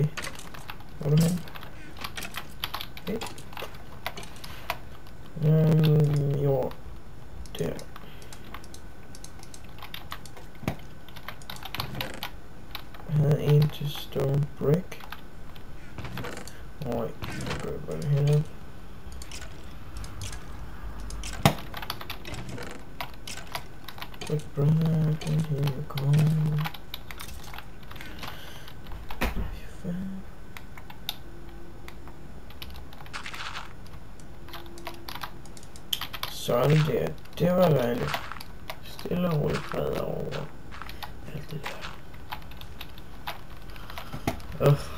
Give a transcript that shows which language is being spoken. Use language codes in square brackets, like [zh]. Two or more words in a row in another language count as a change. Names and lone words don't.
[da] Hvor er du henne? Okay. Jo. Der. Jeg havde en til [en] stone brick. [da] Oj, jeg gør bare det her. [en] But brother, I can hear you calling. [da] Sådan der, det var dejligt. Stille og roligt fred over alt det der.